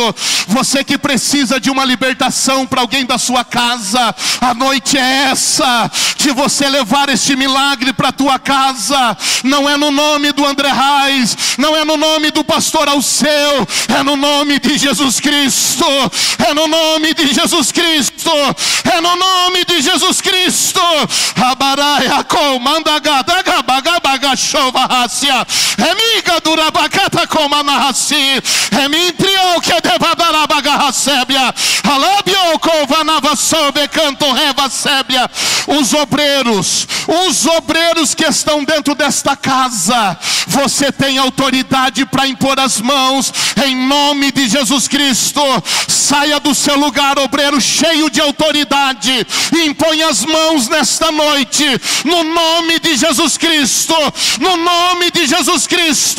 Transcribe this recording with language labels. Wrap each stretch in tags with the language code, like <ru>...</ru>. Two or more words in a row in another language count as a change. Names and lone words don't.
<pt>Você que precisa de uma libertação para alguém da sua casa, a noite é essa, de você levar este milagre para a tua casa. Não é no nome do André Reis, não é no nome do pastor Alceu, é no nome de Jesus Cristo, é no nome de Jesus Cristo, é no nome de Jesus Cristo. Abaraia comanda gadaga bagabaga chova racia. Emiga durabacata coma narraci. Emintrio que devadarabaga racébia. Alabio covanava sobe canto reva sébia. Os obreiros que estão dentro desta casa, você tem autoridade para impor as mãos em nome de Jesus Cristo. Saia do seu lugar, obreiro cheio de autoridade, e impõe as mãos nesta noite, no nome de Jesus Cristo, no nome de Jesus Cristo.</pt>